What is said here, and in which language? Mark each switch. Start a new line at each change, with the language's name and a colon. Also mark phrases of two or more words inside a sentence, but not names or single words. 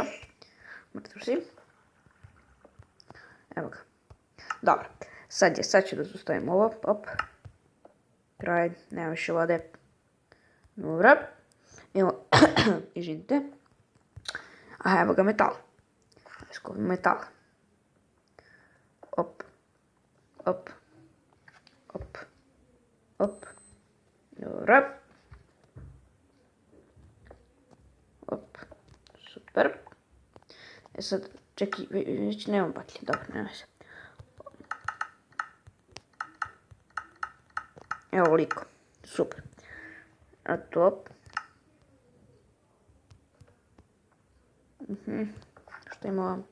Serbian: Mrtvo si. Evo ga. Dobro. Sad ću da zaustavim ovo. Op. Kraj. Nema više vode. Dobro. Evo. Izvinite. A evo ga metal. Skovi metal. Op. Dobro. Op. Super. Sad, čekaj, već nemam baklje. Dobro, nema se. Evo ovoliko. Super. A top. Što ima vam?